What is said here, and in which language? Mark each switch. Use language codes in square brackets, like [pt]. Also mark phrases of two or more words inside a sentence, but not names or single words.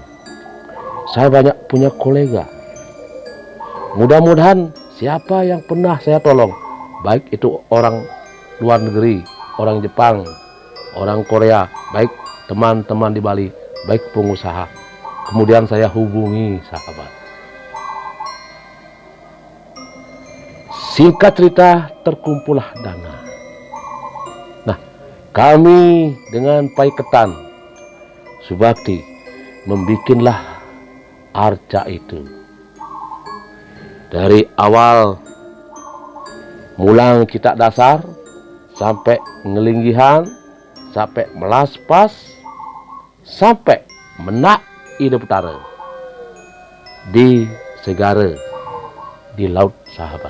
[id] Saya banyak punya kolega. Mudah-mudahan siapa yang pernah saya tolong, baik itu orang luar negeri, orang Jepang, orang Korea, baik teman-teman di Bali, baik pengusaha. Kemudian saya hubungi sahabat. Singkat cerita, terkumpullah dana. Nah, kami dengan paiketan Subakti membikinlah arca itu. Dari awal mulang cita dasar sampai ngelinggihan, sampai melaspas, sampai menak ide utara di Segara, di laut sahabat.